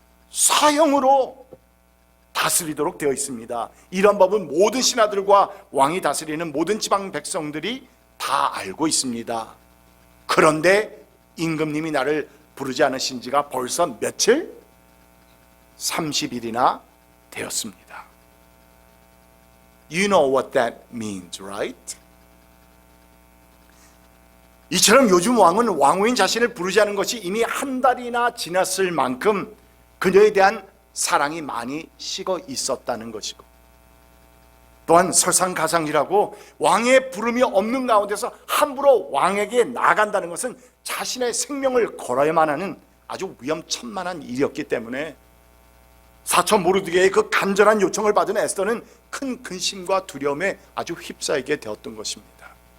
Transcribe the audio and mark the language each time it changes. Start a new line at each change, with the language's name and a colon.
Korean: 사형으로 다스리도록 되어 있습니다. 이런 법은 모든 신하들과 왕이 다스리는 모든 지방 백성들이 다 알고 있습니다. 그런데 임금님이 나를 부르지 않으신 지가 벌써 며칠? 30일이나 되었습니다.
English: You know what that means, right?
Korean: 이처럼 요즘 왕은 왕후인 자신을 부르지 않은 것이 이미 한 달이나 지났을 만큼 그녀에 대한 사랑이 많이 식어 있었다는 것이고, 또한 설상가상이라고 왕의 부름이 없는 가운데서 함부로 왕에게 나간다는 것은 자신의 생명을 걸어야만 하는 아주 위험천만한 일이었기 때문에 사처 모르드게의 그 간절한 요청을 받은 에스더는 큰 근심과 두려움에 아주 휩싸이게 되었던 것입니다.